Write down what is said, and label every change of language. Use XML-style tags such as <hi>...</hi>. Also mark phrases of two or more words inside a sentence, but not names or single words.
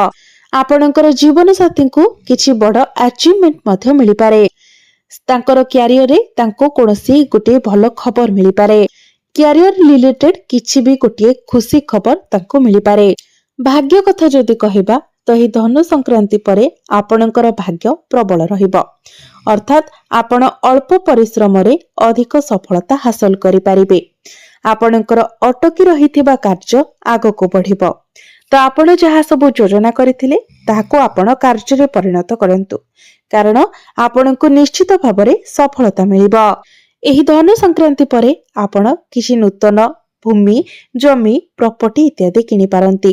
<or>ଆପଣଙ୍କର ଜୀବନ ସାଥୀ କୁ କିଛି ବଡ଼ ଅଚିଭମେଣ୍ଟ ମଧ୍ୟ ମିଳି ପାରେ, ତାଙ୍କର କ୍ୟାରିୟର ରେ ତାଙ୍କୁ କୌଣସି ଗୋଟେ ଭଲ ଖବର ମିଳି ପାରେ,</or> <en>career related</en> <or>କିଛି ଭି ଗୋଟେ ଖୁସି ଖବର ତାଙ୍କୁ ମିଳି ପାରେ। ଭାଗ୍ୟ କଥା ଯଦି କହିବା ତ ହି ଧନୁ ସଂକ୍ରାନ୍ତି ପରେ ଆପଣଙ୍କର ଭାଗ୍ୟ ପ୍ରବଳ ରହିବ, ଅର୍ଥାତ ଆପଣ ଅଳ୍ପ ପରିଶ୍ରମ ରେ ଅଧିକ ସଫଳତା ହାସଲ କରି ପାରିବେ। ଆପଣଙ୍କର ଅଟକି ରହିଥିବା କାର୍ଯ୍ୟ ଆଗକୁ ବଢିବ। ତ ଆପଣ ଯାହା ସବୁ ଯୋଜନା କରିଥିଲେ ତାହାକୁ ଆପଣ କାର୍ଯ୍ୟରେ ପରିଣତ କରନ୍ତୁ, କାରଣ ଆପଣଙ୍କୁ ନିଶ୍ଚିତ ଭାବରେ ସଫଳତା ମିଳିବ। ଏହି ଧନୁ ସଂକ୍ରାନ୍ତି ପରେ ଆପଣ କିଛି ନୂତନ ଭୂମି, ଜମି, ପ୍ରପର୍ଟି ଇତ୍ୟାଦି କିଣିପାରନ୍ତି।</or>